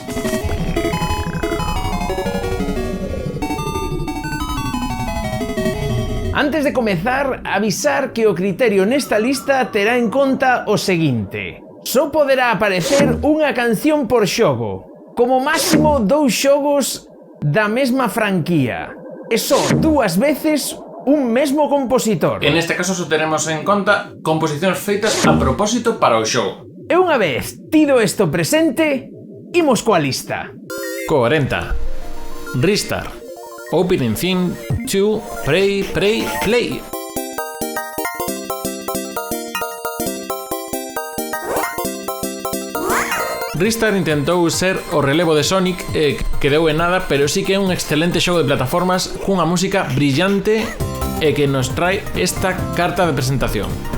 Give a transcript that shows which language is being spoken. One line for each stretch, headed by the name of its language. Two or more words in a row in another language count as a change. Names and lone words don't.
Galician: Antes de comezar, avisar que o criterio nesta lista terá en conta o seguinte: só poderá aparecer unha canción por xogo, como máximo 2 xogos da mesma franquía, e só 2 veces un mesmo compositor. En este caso só teremos en conta composicións feitas a propósito para o xogo. E unha vez tido isto presente, imos coa lista. 40. Ristar. Opening theme to Prey, Play. Ristar intentou ser o relevo de Sonic e quedou en nada, pero sí que é un excelente xogo de plataformas cunha música brillante e que nos trae esta carta de presentación.